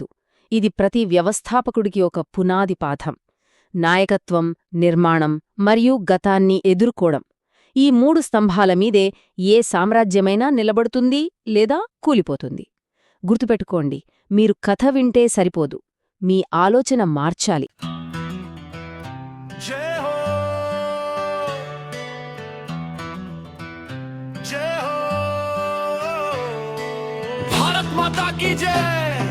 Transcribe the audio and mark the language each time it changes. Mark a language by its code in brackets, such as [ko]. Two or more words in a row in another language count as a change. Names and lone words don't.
[te] ఇది ప్రతి వ్యవస్థాపకుడికి ఒక పునాది పాఠం. నాయకత్వం, నిర్మాణం మరియు గతాన్ని ఎదుర్కోవడం. ఈ 3 స్తంభాల మీదే ఏ సామ్రాజ్యమైనా నిలబడుతుంది లేదా కూలిపోతుంది. గుర్తుపెట్టుకోండి, మీరు కథ వింటే సరిపోదు, మీ ఆలోచన మార్చాలి. [hi] जय हो जय हो भारत माता की जय।